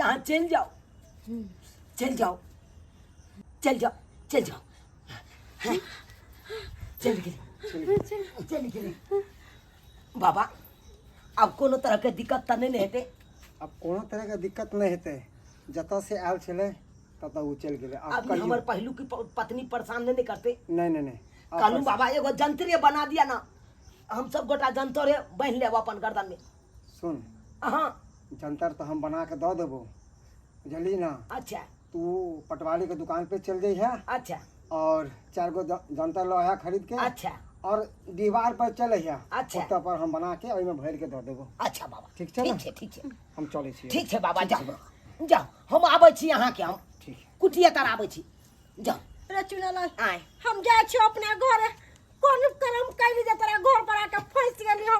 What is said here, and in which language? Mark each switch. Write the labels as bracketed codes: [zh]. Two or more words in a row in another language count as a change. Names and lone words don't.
[mai] अहाँ चलि जाओ, चलि जाओ, चलि जाओ, चलि जाओ। चलि गेली बाबा। अब कोनो तरह के दिक्कत त नहीं हेतै? अब कोनो तरह के दिक्कत नहीं हेतै। जतऽ से आयल छलै ततऽ उ चलि गेलै। अब हमर पहलू की पत्नी परेशान नहीं करते? नहीं। कहलू बाबा एगो जंतरे बना दिया ना, हम सब गोटा जंतरे बांध लेब अपन गर्दन में। सुन, हाँ जंतर तो हम बना के दऽ देबो, बुझली ना? अच्छा तू पटवारी के दुकान पे चल जाइ है अच्छा और 4 गो जंतर लो है खरीद के। अच्छा और दीवार पर चल है। अच्छा। ओतऽ पर हम बना के ओहिमे भर के दऽ देबो। अच्छा बाबा ठीक छै ना? ठीक छै हम चलै छी। ठीक छै बाबा, जाओ जाओ, हम आबै छी अहाँ के। हम ठीक कुटिया तर आबै छी, जाओ। रे चुनालाल, आए हम जाय छी अपना घर। कोन करम कैली जे तोरा घर पर आके फंस गेली हम।